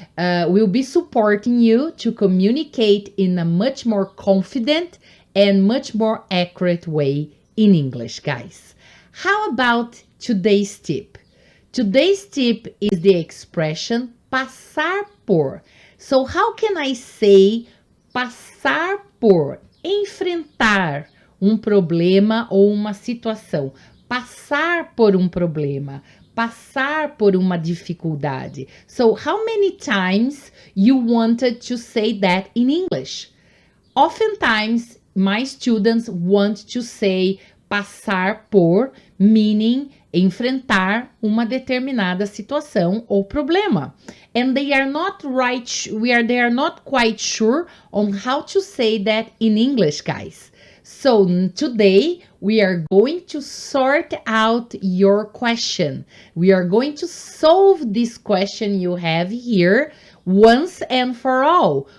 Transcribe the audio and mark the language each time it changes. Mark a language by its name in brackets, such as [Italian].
[English] We'll be supporting you to communicate in a much more confident and much more accurate way in English, guys. How about today's tip? Today's tip is the expression passar por. So how can I say passar por? [Portuguese] Enfrentar problema ou uma situação. Passar por problema. Passar por uma dificuldade. [English] So how many times you wanted to say that in English? Oftentimes, my students want to say passar por, meaning [Portuguese] enfrentar uma determinada situação ou problema. [English] And they are not they are not quite sure on how to say that in English, guys. So today we are going to sort out your question. We are going to solve this question you have here once and for all.